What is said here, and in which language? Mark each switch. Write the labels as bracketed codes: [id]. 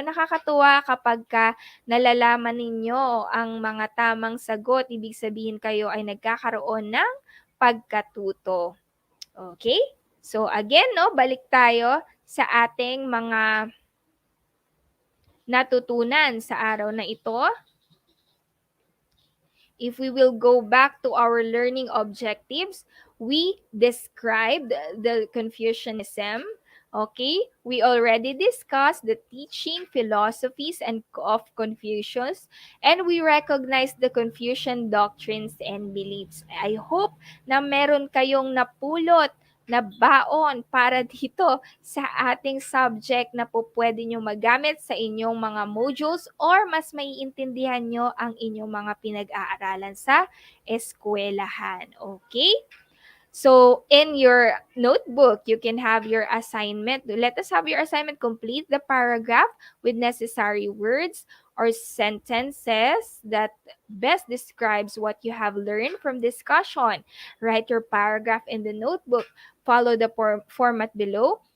[tl] Nakakatuwa kapag nalalaman ninyo ang mga tamang sagot. Ibig sabihin kayo ay nagkakaroon ng pagkatuto. Okay? So again, no, balik tayo sa ating mga natutunan sa araw na ito. [en] If we will go back to our learning objectives, we described the Confucianism. Okay, we already discussed the teaching, philosophies, and of Confucius, and we recognize the Confucian doctrines and beliefs. [tl] I hope na meron kayong napulot na baon para dito sa ating subject na po pwede nyo magamit sa inyong mga modules or mas maiintindihan nyo ang inyong mga pinag-aaralan sa eskwelahan. [en] Okay? So, in your notebook, you can have your assignment. Let us have your assignment. Complete the paragraph with necessary words or sentences that best describes what you have learned from discussion. Write your paragraph in the notebook. Follow the format below.